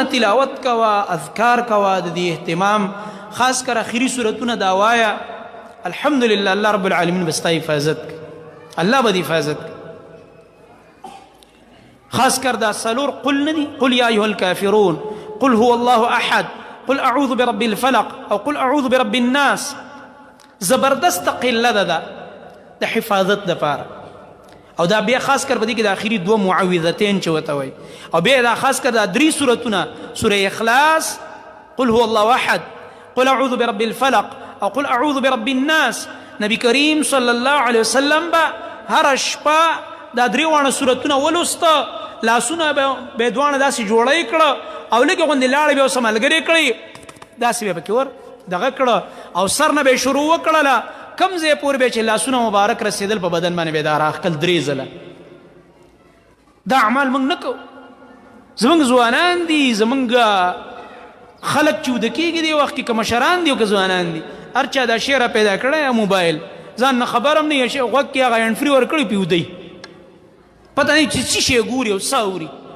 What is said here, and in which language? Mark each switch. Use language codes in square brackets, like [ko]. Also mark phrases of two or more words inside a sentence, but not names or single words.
[ps] تلاوت کوه اذکار کوه د دې اهتمام خاص کر اخري صورتونه دا وایه الحمدلله الله رب العالمین به ستا حفاظت کوي الله به دې حفاظت کوي خاص کر دا سلور قل نه دي [ar] قل یا ایها الکافرون قل هو الله احد قل اعوذ برب الفلق [ps] او [ar] قل اعوذ برب الناس [ps] زبردست قله ده د حفاظت دپاره او دا بیا خاص کر په دې کې د آخري دوه معوذتین چې ورته وایي او بیا دا خاص کر دا درې صورتونه سوره اخلاص [ar] قل هو الله احد قل اعوذ برب الفلق [ps] او [ar] قل اعوذ برب الناس [ps] نبی کریم [ar] صلی الله علیه وسلم [ps] به هر شپه دا درې واړه صورتونه ولوسته لاسونه به دواړه داسې جوړی کړه او لږې غوندې لاړې به ورسه ملګرې کړې داسې به پکې ور دغه کړه او سر نه به یې شروع وکړله کم ځای پورې به چې لاسونه مبارک رسېدل په بدن باندې به دا راښکل درې ځله دا اعمال موږ نه کوو زموږ ځوانان دي زموږ خلک چې وده کېږي دې وخت کې که مشران دي او که ځوانان دي هر چا دا شی را پیدا کړی موبایل ځان نه خبر هم نه یې غوږ کې هغه [en] hand free [ps] ورکړی پې ودی پته نه چې څه شی ګوري او څه اوري